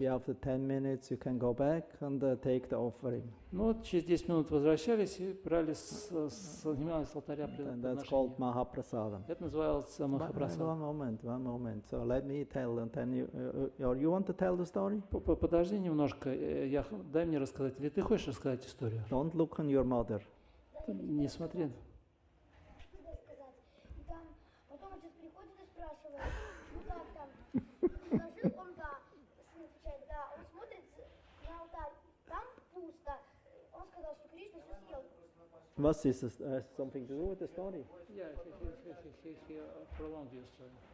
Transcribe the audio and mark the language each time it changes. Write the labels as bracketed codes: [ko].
[en] maybe after 10 minutes you can go back and take the offering. [ru] Ну вот через 10 минут возвращались и брали снимали с алтаря [en] And that's called [ru] приношение. [en] Mahaprasadam. [ru] Это называется Махапрасад. [en] One moment. So let me tell, and then you want to tell the story? [ru] Подожди немножко, дай мне рассказать. Или ты хочешь рассказать историю? [en] Don't look on your mother. [ru] Не смотри. Надо сказать. И там потом отец приходит и спрашивает, ну как там? Положил он, да. Сын отвечает, да. Он смотрит на алтарь, там пусто. Он сказал, что Кришна все съел. [en] What is this, something to do with the story? Yeah, he prolonged your story.